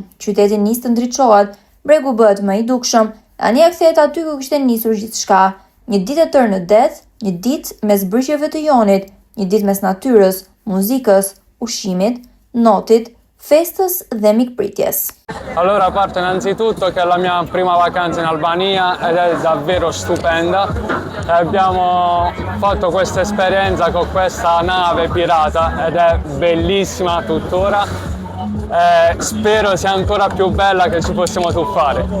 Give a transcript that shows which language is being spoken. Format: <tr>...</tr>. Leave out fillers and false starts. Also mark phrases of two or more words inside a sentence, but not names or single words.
<sq>Qyteti nis të ndriçohet, bregu bëhet më i dukshëm, anija kthehet aty ku kishte nisur gjithçka. Një ditë e tërë në det, një ditë mes brëqjeve të Jonit, një ditë mes natyrës, muzikës, ushqimit, notit, festës dhe mikpritjes.</sq> <it>Allora, parto innanzitutto che è la mia prima vacanza in Albania ed è davvero stupenda. Abbiamo fatto questa esperienza con questa nave pirata ed è bellissima tuttora. Spero sia ancora più bella che ci possiamo tuffare.</it>